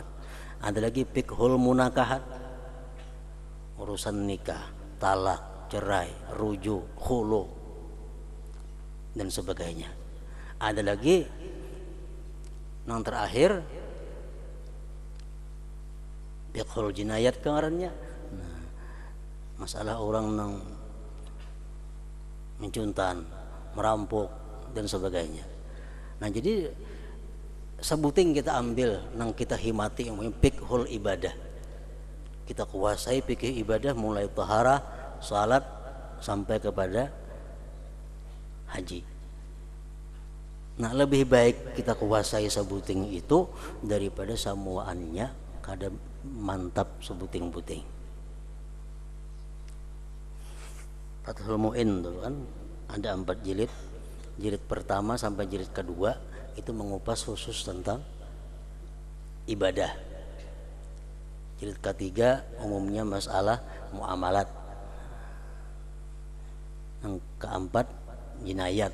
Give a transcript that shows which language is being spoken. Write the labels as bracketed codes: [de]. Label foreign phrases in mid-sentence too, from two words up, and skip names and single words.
[id] Ada lagi [ar] فقه المناكحات, [id] urusan nikah, talak, cerai, rujuk, khulu dan sebagainya. Ada lagi yang terakhir [ar] فقه الجنايات [id] ngarannya. Nah, masalah orang yang mencuntan, merampok dan sebagainya. Nah, jadi sebuting kita ambil nang kita himati yang [ar] فقه العبادة. [id] Kita kuasai fikih ibadah mulai taharah, salat sampai kepada haji. Nah, lebih baik kita kuasai sebuting itu daripada samuaannya kada mantap sebuting-buting. Fathul Mu'in tuh kan ada 4 jilid. Jilid pertama sampai jilid kedua itu mengupas khusus tentang ibadah. Jilid ketiga umumnya masalah muamalat. Yang keempat jinayat.